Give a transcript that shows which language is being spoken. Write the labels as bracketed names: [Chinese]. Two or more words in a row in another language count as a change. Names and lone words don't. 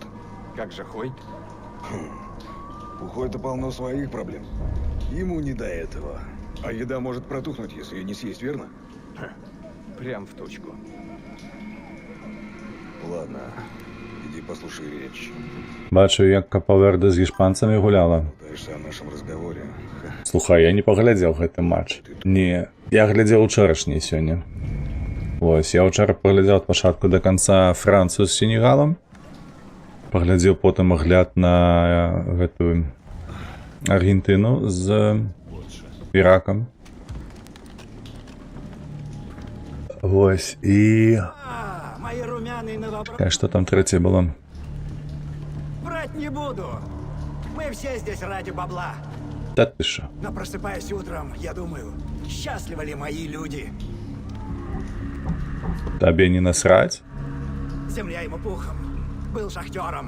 [Russian] Как же Хойт? У Хойта полно своих проблем. Ему не до этого. А еда может протухнуть, если ее не съесть, верно? Прям в точку. Ладно, иди послушай речь. [Belarusian] Бачу, як Капаверде з іспанцами гуляла. [Russian] Пытаешься о нашем разговоре. [Belarusian] Слухай, я не поглядзеў гэты матч. Не, я глядзеў учорашні сёння. Вось, я ўчора паглядзеў ад пачатку да канца Францыю з Сенегалам. Паглядзеў потым агляд на гэтую Аргентыну з Іракам. Вось, і... [Russian] Мои румяные новобранцы. [Belarusian] А што там трэцяе было? [Russian] Врать не буду. Мы все здесь ради бабла. Та ты шо? Но просыпаясь утром, я думаю, счастливы ли мои люди? [Belarusian] Табе не насрать? [Russian] Земля ему пухом. Был шахтером.